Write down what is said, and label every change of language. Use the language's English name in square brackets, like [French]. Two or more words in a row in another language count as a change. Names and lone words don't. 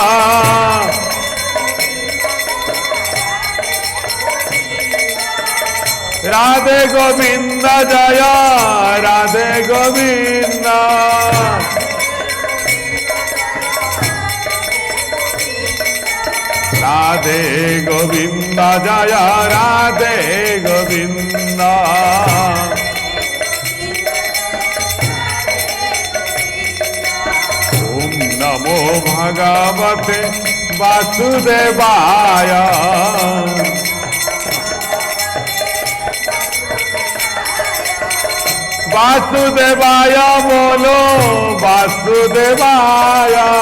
[Sanskrit] राधे गोविंद जय राधे गोविंद राधे गोविंद जय राधे गोविंद ओम नमो भगवते वासुदेवाय वासुदेवाय बोलो वासुदेवाय